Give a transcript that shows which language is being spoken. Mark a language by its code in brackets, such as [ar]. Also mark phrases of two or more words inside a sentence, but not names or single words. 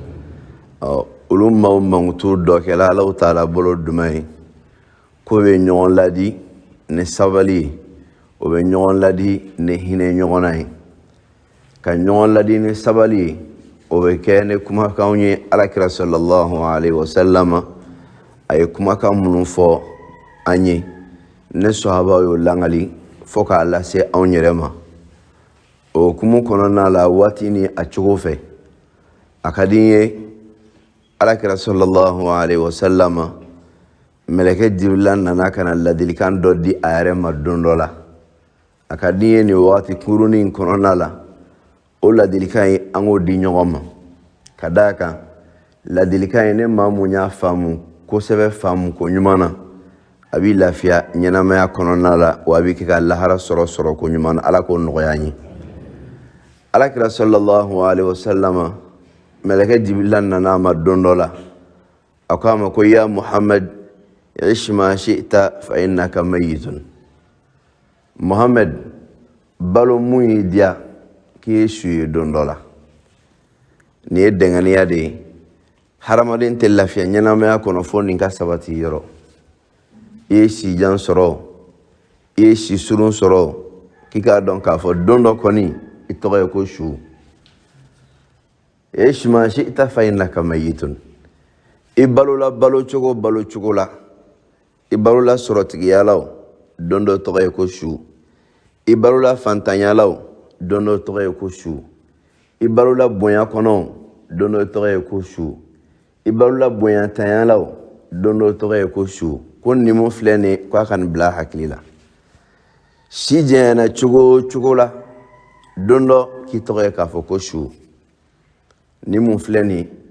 [bm] olu maaw mankutu dɔ kɛla [ar] الله تعالى [bm] bolo duman ye ko bɛ ɲɔgɔn ladi ni sabali ye o bɛ ɲɔgɔn ladi ni hinɛ ɲɔgɔnna ye ka ɲɔgɔn ladi ni sabali ye o bɛ kɛ ni kumakanw ye Alakira [ar] صلى الله عليه وسلم [bm] a ye kumakan minnu fɔ an ye ne sahaba y'o langali fo k'a lase anw yɛrɛ ma o hukumu kɔnɔna la waati ni a cogo fɛ a ka di n ye Alakira [ar] صلى الله عليه وسلم [bm] mɛlɛkɛ Jibrila nana ka na ladilikan dɔ di a yɛrɛ ma don dɔ la a ka di n ye nin waati kurunin kɔnɔna la o ladilikan ye an k'o di ɲɔgɔn ma ka d'a kan ladilikan ye ne maa mun y'a faamu kosɛbɛ faamu ko ɲuman na a b'i lafiya ɲɛnamaya kɔnɔna la wa a b'i kɛ ka lahara sɔrɔ ko ɲuman na Ala k'o nɔgɔya an ye Alakira [ar] صلى الله عليه وسلم [bm] mɛlɛkɛ Jibrila nana a ma don dɔ la a ko a ma ko [ar] يا محمد عش ما شئت فإنك ميت [bm] Muhammad balo mun y'i diya k'i ye su ye don dɔ la nin ye dɛnganiya de ye hadamaden tɛ lafiya ɲɛnamaya kɔnɔ fo nin ka sabati yɔrɔ i ye sijan sɔrɔ i ye si surun sɔrɔ k'i k'a dɔn k'a fɔ don dɔ kɔni i tɔgɔ ye ko su [ar] عش ما شئت فإنك ميت [bm] i balola balo cogo la i balola sɔrɔtigiya la don dɔ tɔgɔ ye ko su i balola fantanya la don dɔ tɔgɔ ye ko su i balola bonya kɔnɔ don dɔ tɔgɔ ye ko su i balola bonya tanya la don dɔ tɔgɔ ye ko su ko nin mun filɛ nin k'a ka nin bila hakili la si jɛnyana cogo la don dɔ k'i tɔgɔ ye k'a fɔ ko su nin mun filɛ nin